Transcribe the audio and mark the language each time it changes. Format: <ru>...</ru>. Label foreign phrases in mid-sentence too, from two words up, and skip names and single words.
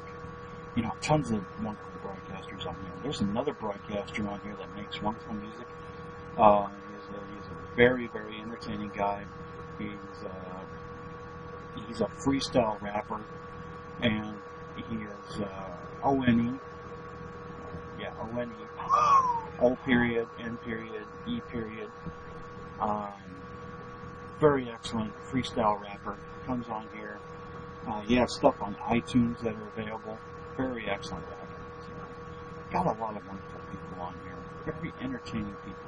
<en>Tons of wonderful broadcasters on here. There's another broadcaster on here that makes wonderful music. He's a very, very entertaining guy. He's a freestyle rapper, and he is O-N-E. O-N-E. O period, N period, E period. Very excellent freestyle rapper. Comes on here. He has stuff on iTunes that are available. Very excellent rapper. So, got a lot of wonderful people on here. Very entertaining people.</en>